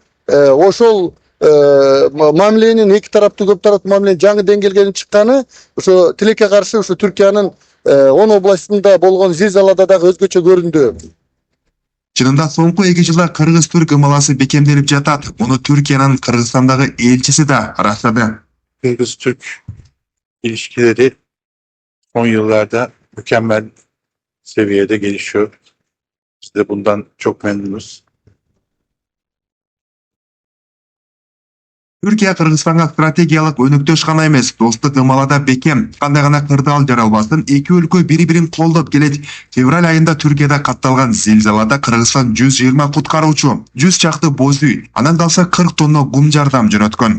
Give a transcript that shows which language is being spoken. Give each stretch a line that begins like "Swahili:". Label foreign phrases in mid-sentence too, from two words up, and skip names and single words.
Kyrgyz: Ошол мамиленин эки тараптуу көп тараптуу мамиленин жаңы деңгээлге чыкканы ошо тилекке каршы ошо Түркиянын 10 областында болгон зилзалада дагы өзгөчө көрүндү. Чынында соңку 2 жылда Кыргыз-Түрк ымаласы бекемделип жатат. Муну Түркиянын Кыргызстандагы элчиси да ырастады.
Turkish: Kırgız-Türk ilişkileri son yıllarda mükemmel seviyede gelişiyor. Biz de bundan çok memnunuz.
Kyrgyz: Түркия Кыргызстанга стратегиялык өнөктөш гана эмес, достук ымалада бекем. Кандай гана кырдаал жаралбасын, эки өлкө бири-бирин колдоп келет. Февраль айында Түркияда катталган зилзалада Кыргызстан 120 куткаруучу, 100 чакты боз үй, анан калса 40 тонна гум жардам жөнөткөн.